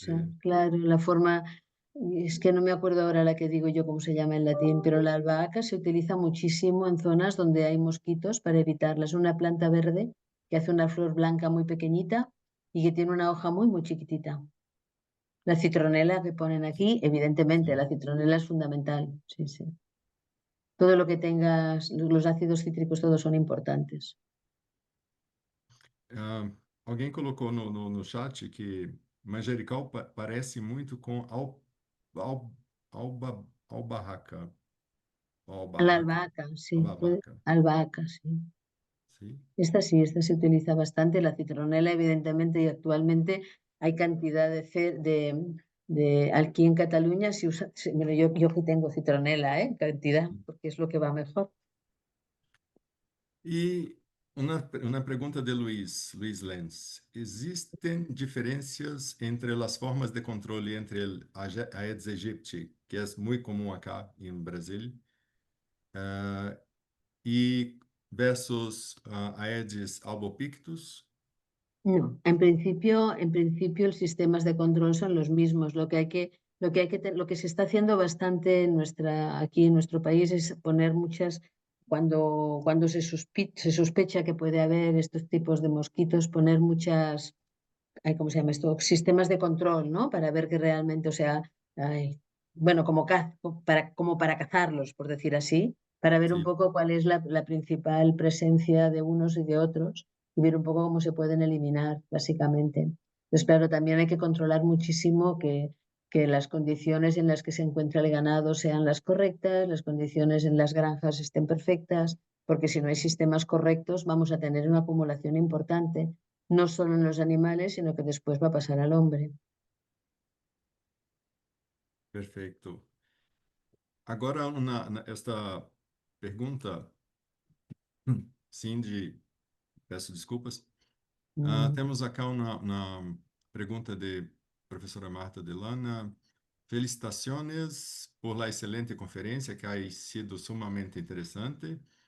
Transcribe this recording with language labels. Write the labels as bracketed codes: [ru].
[es] sea, claro, la forma, es que no me acuerdo ahora la que digo yo cómo se llama en latín, pero la albahaca se utiliza muchísimo en zonas donde hay mosquitos para evitarlas. Es una planta verde que hace una flor blanca muy pequeñita y que tiene una hoja muy, muy chiquitita. La citronela que ponen aquí, evidentemente, [pt] Sim. [es] la citronela es fundamental. Sí, sí. Todo lo que tengas, los ácidos cítricos, todos son importantes. [pt] Ah, alguém colocou no chat que manjericão parece muito com al, albarraca, [es] La albarraca, albahaca, sí, albahaca, albahaca, sí. [pt] sim? [es] Esta sí, esta se utiliza bastante, la citronela, evidentemente, y actualmente hay cantidad aquí en Cataluña se usa, bueno, yo que tengo citronela, cantidad, porque es lo que va mejor. [pt] E uma pergunta de Luiz Lenz. Existem diferenças entre as formas de controle entre o Aedes aegypti, que é muito comum acá em Brasil, ah, e versus Aedes albopictus? [es] No, en principio los sistemas de control son los mismos. Lo que se está haciendo bastante aquí en nuestro país es poner cuando se sospecha que puede haber estos tipos de mosquitos, poner ¿cómo se llama esto? Sistemas de control, ¿no? Para ver que realmente, o sea, bueno, como para cazarlos, por decir así, para ver un [pt] Sim. [es] poco cuál es la principal presencia de unos y de otros y ver un poco cómo se pueden eliminar, básicamente. Entonces, claro, también hay que controlar muchísimo que las condiciones en las que se encuentra el ganado sean las correctas, las condiciones en las granjas estén perfectas, porque si no hay sistemas correctos vamos a tener una acumulación importante no solo en los animales, sino que después va a pasar al hombre. [pt] Perfeito. Agora, esta pergunta, Cindy, peço desculpas. Temos acá uma pergunta de professora Marta Delana. [es] Felicitações por la excelente conferência, que ha sido sumamente interessante.